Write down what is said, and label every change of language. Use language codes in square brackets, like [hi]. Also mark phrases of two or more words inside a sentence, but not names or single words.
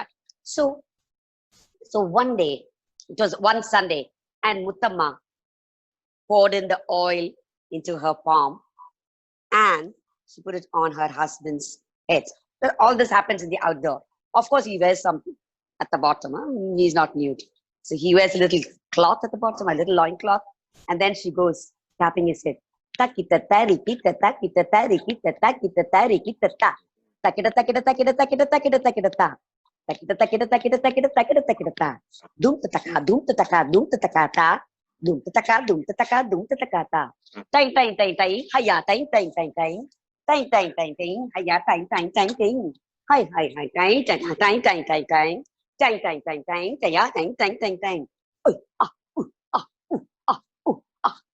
[en] So one day, it was one Sunday, and Muttamma poured in the oil into her palm and she put it on her husband's head. So all this happens in the outdoor. Of course, he wears something at the bottom. He's not nude. So he wears a little cloth at the bottom, a little loin cloth, and then she goes tapping his head. Takita tari kita takita tari kita takita tari kita ta. Takita takita takita takita takita takita ta. Takita takita takita takita takita takita ta. Dum tataka dum tataka dum tataka ta. Dum tataka dum tataka dum tataka ta. Tang tang tang tang haya tang tang tang tang. Tang tang tang tang haya tang tang tang tang. Hai hai hai tang tang tang tang tang tang. Tang tang tang tang haya tang tang tang tang. Oi ah ah ah ah